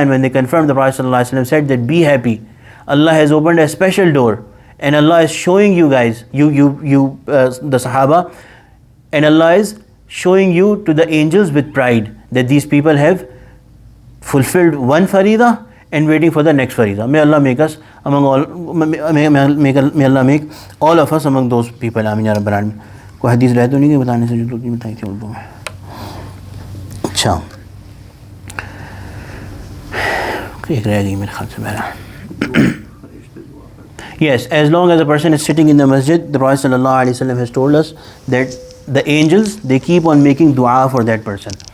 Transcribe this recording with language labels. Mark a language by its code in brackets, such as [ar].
[en] And when they confirmed, the Prophet ﷺ said that be happy. Allah has opened a special door, and Allah is showing you guys, the Sahaba, and Allah is showing you to the angels with pride that these people have fulfilled one farida and waiting for the next farida. May Allah make us among all. May Allah make all of us among those people. Amin ya Rabbal Alamin. [hi] कोई हदीस रह तो नहीं कि बताने से जो नहीं बताई थी उर्दू में. अच्छा, एक रह गई मेरे ख्याल से बहरहाल. [en] Yes, as long as a person is sitting in the masjid, the Prophet sallallahu alaihi wasallam has told us that the angels, they keep on making dua for that person.